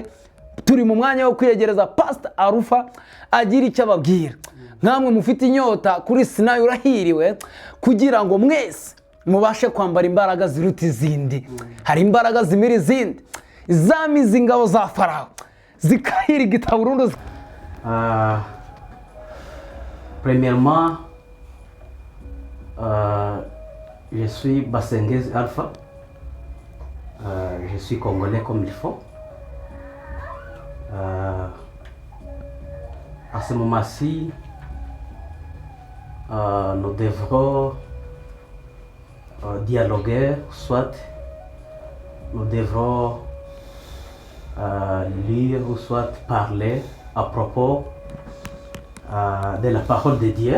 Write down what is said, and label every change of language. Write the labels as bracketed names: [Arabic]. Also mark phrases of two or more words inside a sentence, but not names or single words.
[Kinyarwanda] Turi mu mwanya wo kwiyegereza Pastor Alpha agira icyo ababwira. Nkamwe mufite inyota kuri Sinayi urahiriwe, kugira ngo mwese mubashe kwambara imbaraga ziruta izindi. Hari imbaraga zimira izindi, zamize ingabo za Farawo zikahirigita burundu. [French] Premièrement, je suis Basengez Alpha. Je suis congolais comme il faut. À ce moment-ci, nous devrons dialoguer, soit nous devrons lire ou soit parler à propos de la parole de Dieu.